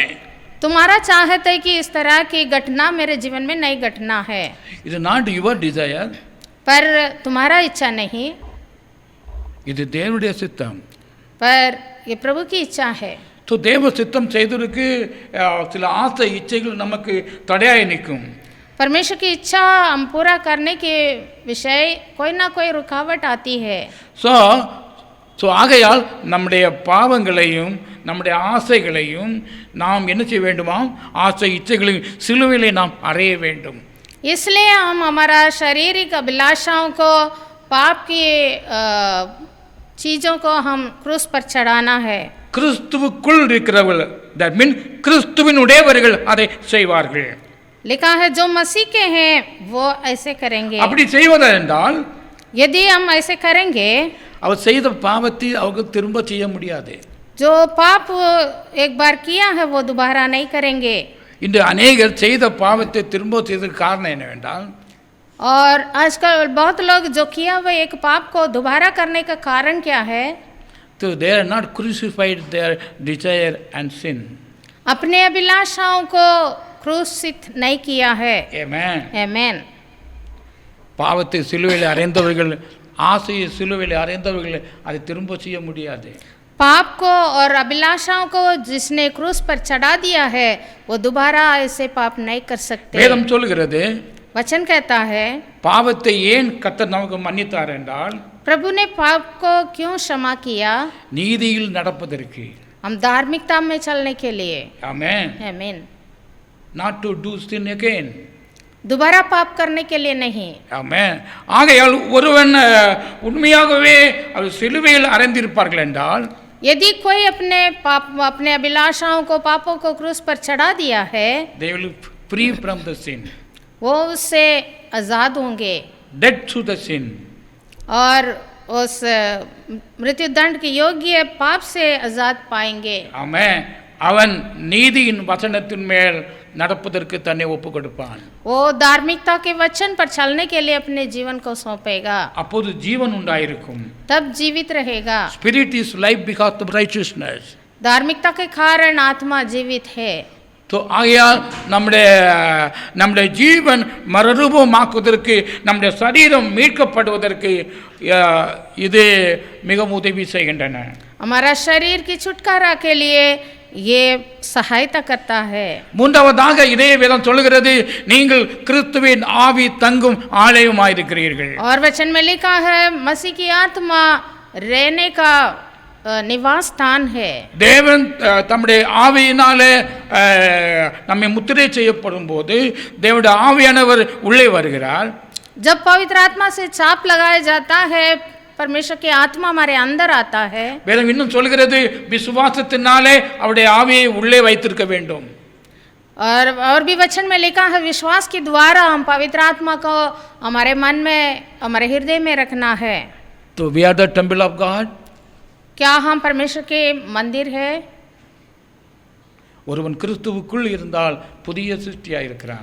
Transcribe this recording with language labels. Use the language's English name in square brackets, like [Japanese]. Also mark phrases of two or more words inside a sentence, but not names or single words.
[Hindi] तुम्हारा चाहत है कि इस तरह की घटना मेरे जीवन में नहीं घटना है, [English] இது not your desire, [Hindi] पर तुम्हारा इच्छा नहीं, [Tamil] இது தேவனுடைய சித்தம். [Hindi] पर ये प्रभु की इच्छा है. [Tamil] ஸோ தேவ சித்தம் செய்ததற்கு சில ஆசை இச்சைகள் நமக்கு தடையாக நிற்கும். [Hindi] परमेश्वर की इच्छा हम पूरा करने के विषय कोई ना कोई रुकावट आती है। [Tamil] ஸோ ஆகையால் நம்முடைய பாவங்களையும் நம்முடைய ஆசைகளையும் நாம் என்ன செய்ய வேண்டுமாம்? ஆசை இச்சைகளையும் சிலுவையிலே நாம் அறைய வேண்டும். [Hindi] इसलिए हम हमारा शारीरिक अभिलाषाओं को, पाप की चीज़ों को हम क्रूस पर चढ़ाना है. [Tamil] கிறிஸ்துவுக்குள் இருக்கிறவர்கள், [English] that mean [Tamil] கிறிஸ்துவின் உடையவர்கள் அதை செய்வார்கள். [Hindi] लिखा है जो मसीह के हैं वो ऐसे करेंगे. [Tamil] அப்படி செய்வதா என்றால், [Hindi] यदि हम ऐसे करेंगे, [Tamil] அவர் செய்த பாவத்தை அவங்க திரும்ப செய்ய முடியாது. [Hindi] जो पाप एक बार किया है वो दोबारा नहीं करेंगे. [Tamil] இன்று अनेகர் செய்த பாவத்தை திரும்ப செய்ததற்கு காரணம் என்னவென்றால், [Hindi] और आजकल बहुत लोग जो किया हुआ एक पाप को दोबारा करने का कारण क्या है? [English] तो they are not crucified their desire and sin. [Hindi] अपने अभिलाषाओं को क्रूसित नहीं किया है. [English] Amen. Amen. [Tamil] பாவத்தை சிலுவையில் அறைந்தவர்கள், ஆசையை சிலுவையில் அறைந்தவர்கள் அதை திரும்ப செய்ய முடியாது. [Hindi] पाप को और अभिलाषाओं को जिसने क्रूस पर चढ़ा दिया है वो दोबारा ऐसे पाप नहीं कर सकते. [Tamil] வேதம் சொல்கிறது, [Hindi] वचन कहता है, [Tamil] பாவத்தை ஏன் கர்த்தர் நமக்கு மன்னித்தார் என்றால், [Hindi] प्रभु ने पाप को क्यों क्षमा किया? [Tamil] நீதியில் நடப்பதற்கு. [Hindi] हम धार्मिकता में चलने के लिए. [Tamil] ஆமென். [Hindi] आमीन. [English] not to do sin again. [Hindi] दोबारा पाप करने के लिए नहीं. [Tamil] ஆமென். ஆகையால் ஒருவன் உண்மையாகவே அவர் சிலுவையில் அறைந்திருப்பார்கள் என்றால், [Hindi] यदि कोई अपने पाप, अपने अभिलाषाओं को, पापों को क्रूस पर चढ़ा दिया है, [English] they will free from the sin. [Hindi] वो उससे आज़ाद होंगे [English] dead to the sin. [Hindi] और उस मृत्यु दंड के योग्य पाप से आज़ाद पाएंगे. [Tamil] ஆமென். அவன் நீதியின் வசனத்தின் மேல் நடப்பதற்கு தன்னை ஒப்பு கொடுப்பான். [Hindi] वो धार्मिकता के वचन पर चलने के लिए अपने जीवन को सौंपेगा. [Tamil] அப்போது ஜீவன் உண்டாயிருக்கும். [Hindi] तब जीवित रहेगा. [English] Spirit is life because of righteousness. [Hindi] धार्मिकता के कारण आत्मा जीवित है. [Tamil] तो ஆகையால் நம்முடைய ஜீவன் மறுரூபமாக்குவதற்கு, நம்முடைய சரீரம் மீட்கப்படுவதற்கு இது மிகவும் உதவி செய்கின்றன. [Hindi] हमारा शरीर की छुटकारा के लिए ये सहायता करता है. [Tamil] மூன்றாவதாக இதே வேதம் சொல்கிறது, நீங்கள் கிறிஸ்துவின் ஆவி தங்கும் ஆலயமாயிருக்கிறீர்கள். [Hindi] और वचन में लिखा है मसीह की आत्मा रहने का निवास स्थान है. [Tamil] தேவன் தம்முடைய ஆவியினாலே நம்மை முத்திரை செய்யப்படும் போது தேவனுடைய ஆவியானவர் உள்ளே வருகிறார். [Hindi] जब पवित्र आत्मा से छाप लगाया जाता है, परमेश्वर की आत्मा हमारे अंदर आता है. [Tamil] வேதம் இன்னும் சொல்கிறது, விசுவாசத்தினாலே அவருடைய ஆவியை உள்ளே வைத்திருக்க வேண்டும். [Hindi] और भी वचन में लिखा है विश्वास के द्वारा हम पवित्र आत्मा को हमारे मन में, हमारे हृदय में रखना है. [English] तो we are the temple of God. [Hindi] क्या हम परमेश्वर के मंदिर है? [Tamil] ஒருவன் கிறிஸ்துவுக்குள் இருந்தால் புதிய சிருஷ்டியாக இருக்கிறான்.